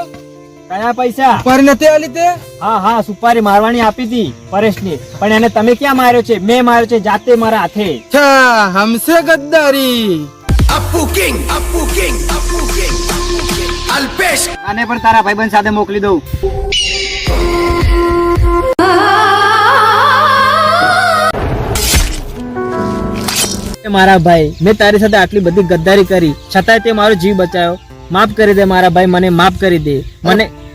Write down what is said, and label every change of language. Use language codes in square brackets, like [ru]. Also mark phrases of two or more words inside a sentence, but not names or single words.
[gu] કયા પૈસા? પર નથી આલી તે? હા હા, સુપારી મારવાની આપી હતી પરેશને, પણ એને તમે ક્યાં માર્યો છે? મેં માર્યો છે જાતે, મારા હાથે. [hi] अच्छा, हमसे गद्दारी. [gu] Apu King, Apu King, Apu King, Apu King. Alpesh. આને પણ તારા ભાઈબંધ સાથે મોકલી દઉં. મારા ભાઈ, મેં તારી સાથે આટલી બધી ગદ્દારી કરી છતાંય તે મારો જીવ બચાયો. માફ કરી દે મારા ભાઈ, મને માફ કરી દે. મને